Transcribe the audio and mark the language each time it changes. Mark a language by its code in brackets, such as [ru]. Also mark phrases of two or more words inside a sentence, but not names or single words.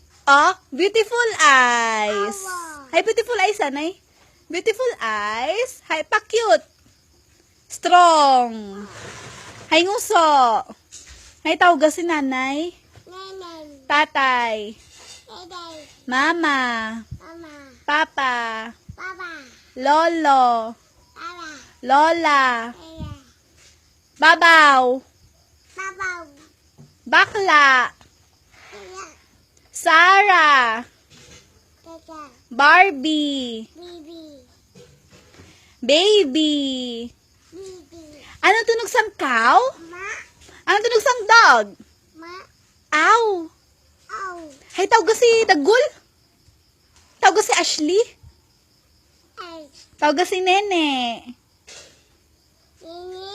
[en] Oh, beautiful eyes. [hil] Awa. [en] Hi, beautiful eyes, anay. Beautiful eyes. Hi, [hil] pa-cute. Strong. Hi, nguso. Hi, tawag si nanay. Neneng. Tatay. Neneng. Mama. Mama. Papa. Papa. Lolo. Papa. Lola. Iya. Babaw. Papa. Bakla. Iya. Sarah. Tata. Barbie. Bibi. Baby. Bibi. Ano tunog sang cow? Ma. Ano tunog sang dog? Ma. Ow. Au. Hay, tawag si Dagul? Tawag si Ashley? Ay. Tawag si Nene? Ini.